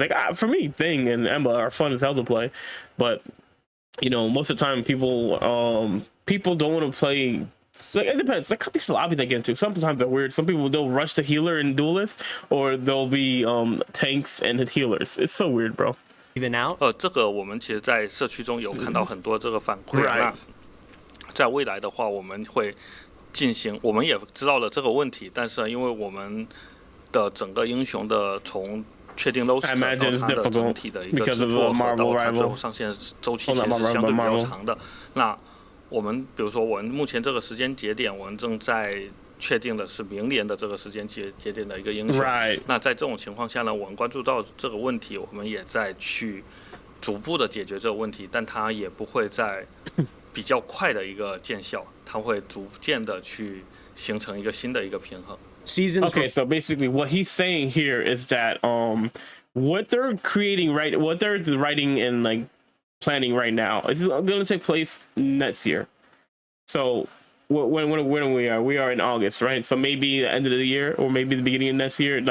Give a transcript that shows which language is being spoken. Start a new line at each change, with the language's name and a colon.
English: Like, for me, Thing and Emma are fun as hell to play, but most of the time people don't want to play. Like, it depends. Like, these lobbies I get into, sometimes they're weird. Some people, they'll rush the healer and duelist, or they'll be tanks and healers. It's so weird, bro. Even out?
Chinese: 这个我们其实，在社区中有看到很多这个反馈。
English: Right.
Chinese: 那在未来的话，我们会进行，我们也知道了这个问题，但是因为我们的整个英雄的从确定 roster 到它的整体的一个制作和到它最后上线周期，其实是相对比较长的。那我们比如说，我们目前这个时间节点，我们正在确定的是明年的这个时间节点的一个英雄。
English: Right.
Chinese: 那在这种情况下呢，我们关注到这个问题，我们也在去逐步的解决这个问题，但它也不会在比较快的一个见效，它会逐渐的去形成一个新的一个平衡。
English: Seasons. Okay, so basically what he's saying here is that what they're writing and like planning right now is going to take place next year. So when we are in August, right? So maybe the end of the year, or maybe the beginning of next year.